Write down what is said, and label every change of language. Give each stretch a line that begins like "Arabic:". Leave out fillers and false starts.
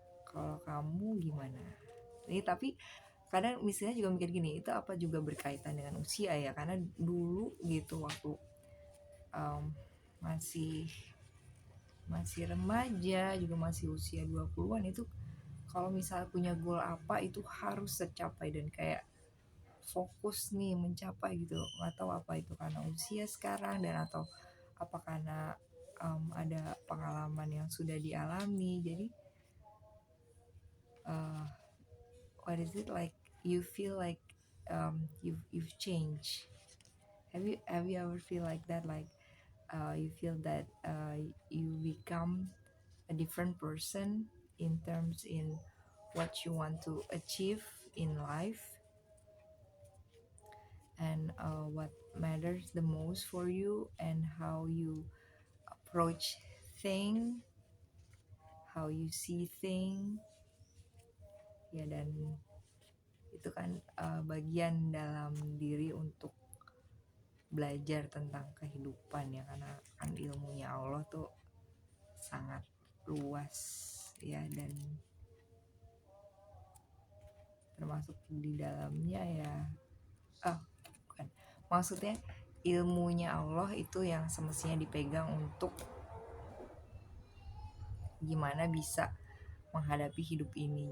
Indonesian: Kalau kamu gimana? Ini tapi kadang misalnya juga mikir gini, itu apa juga berkaitan dengan usia ya, karena dulu gitu waktu um, masih masih remaja, juga masih usia 20-an itu, kalau misalnya punya goal apa itu harus tercapai dan kayak fokus nih mencapai gitu. Nggak tahu apa itu karena usia sekarang dan atau apa karena ada pengalaman yang sudah dialami.
English: Jadi uh, what is it like, you feel like you've changed. Have you ever feel like that, like you feel that you become a different person in terms in what you want to achieve in life, and what matters the most for you, and how you approach thing, how you see thing ya.
Indonesian: Dan itu kan bagian dalam diri untuk belajar tentang kehidupan ya, karena kan ilmunya Allah tuh sangat luas ya, dan termasuk di dalamnya ya, bukan, maksudnya ilmunya Allah itu yang semestinya dipegang untuk gimana bisa menghadapi hidup ini.